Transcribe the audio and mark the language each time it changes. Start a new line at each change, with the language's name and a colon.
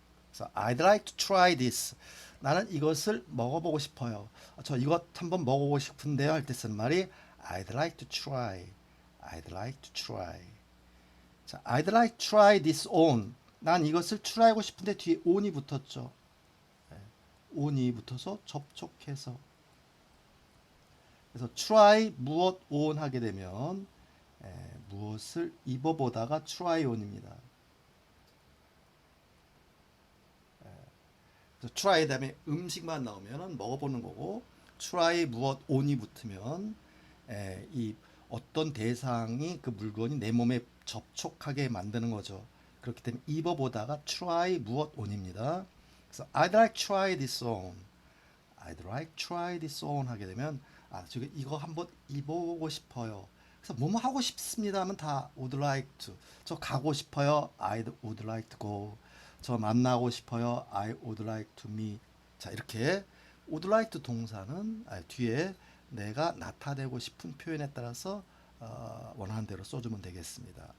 English: 그래서 I'd like to try this.
Korean: 나는 이것을 먹어보고 싶어요. 저 이것 한번 먹어보고 싶은데요 할 때 쓰는 말이
English: I'd like to try. I'd like to try. 자, I'd like to try this on.
Korean: 난 이것을 try하고 싶은데 뒤에 on이 붙었죠. on이 붙어서 접촉해서. 그래서 try 무엇 on 하게 되면 무엇을 입어보다가 try on입니다. 그래서 try 다음에 음식만 나오면 먹어보는 거고, try 무엇 on이 붙으면 이 어떤 대상이 그 물건이 내 몸에 접촉하게 만드는 거죠. 그렇기 때문에 입어보다가 try 무엇 on입니다.
English: 그래서 I'd like to try this on. I'd like to try this on
Korean: 하게 되면 저기 이거 한번 입어보고 싶어요. 그래서 뭐뭐 하고 싶습니다 하면 다 would like to. 저 가고 싶어요.
English: I would like to go.
Korean: 저 만나고 싶어요.
English: I would like to meet.
Korean: 자, 이렇게 would like to 동사는 뒤에 내가 나타내고 싶은 표현에 따라서 원하는 대로 써주면 되겠습니다.